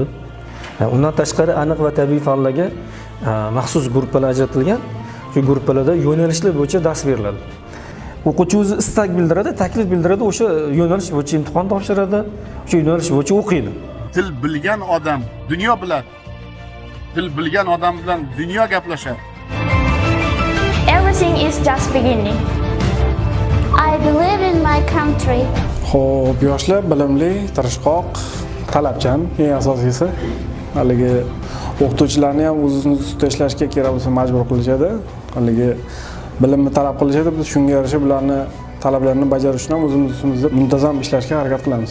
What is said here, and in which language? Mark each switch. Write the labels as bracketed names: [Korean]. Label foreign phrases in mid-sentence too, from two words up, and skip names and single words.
[Uzbek] Undan tashqari aniq va tabiiy fanlarga maxsus gruppalar ajratilgan. Shu gruppalarda yo'nalishlar bo'yicha dars beriladi. O'quvchi o'zi istak bildiradi, taklif bildiradi, o'sha yo'nalish bo'yicha imtihon topshiradi, o'sha yo'nalish bo'yicha o'qiydi. Til bilgan odam dunyo biladi. Til bilgan odam bilan dunyo gaplashadi. [English] Everything is just beginning. I believe in my country. [Uzbek] Xo'p, yoshlar bilimli, tirishqoq, talabchan, eng asosiysi. Haligi o'qituvchilarni ham o'zini ustida ishlashga kerak bo'lsa majbur qilishadi. Haligi bilimni talab qilishadi. Biz shunga yarasha bularni talablarini bajarish uchun ham o'zimiz ustimizda muntazam ishlashga harakat qilamiz.